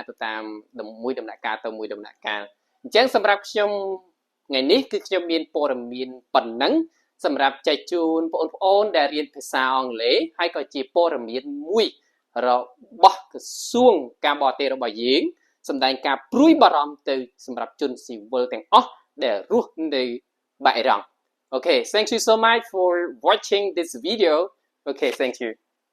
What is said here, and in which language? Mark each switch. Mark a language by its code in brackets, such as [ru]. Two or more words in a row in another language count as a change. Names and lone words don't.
[km] ទៅតាមមួយដំណាក់កាលទៅមួយដំណាក់កាលអញ្ចឹងសម្រាប់ខ្ញុំថ្ងៃនេះគឺខ្ញុំមានព័ត៌មានប៉ុណ្ណឹងសម្រាប់ចែកជូនបងប្អូនដែលរៀនភាសាអង់គ្លេសហើយក៏ជាព័ត៌មានមួយរបស់ក្រសួងការបរទេសរបស់យើងសម្ដែងការព្រួយបារម្ភទៅសម្រាប់ជនស៊ីវិលទាំងអស់ដែលរស់នៅបាអ៊ីរ៉ង់ [en] Okay, thank you so much for watching this video. Okay, thank you.